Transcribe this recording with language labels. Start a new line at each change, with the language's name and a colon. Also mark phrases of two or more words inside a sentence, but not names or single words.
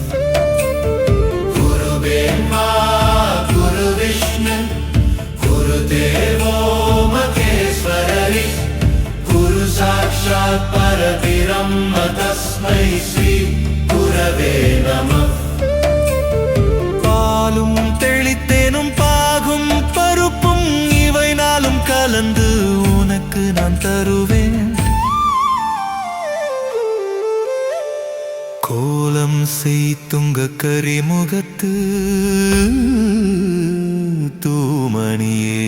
Sanskrit: गुरु ब्रह्मा गुरु विष्णु गुरुदेवो महेश्वरी गुरु साक्षात् परब्रह्म तस्मै श्री गुरवे नमः।
Tamil: பாலும் தெளித்தேனும் பாகும் பருப்பும் இவை நாளும் கலந்து உனக்கு நான் தருவேன். கோலம் செய்துங்க கரிமுகத்து தூமணியே.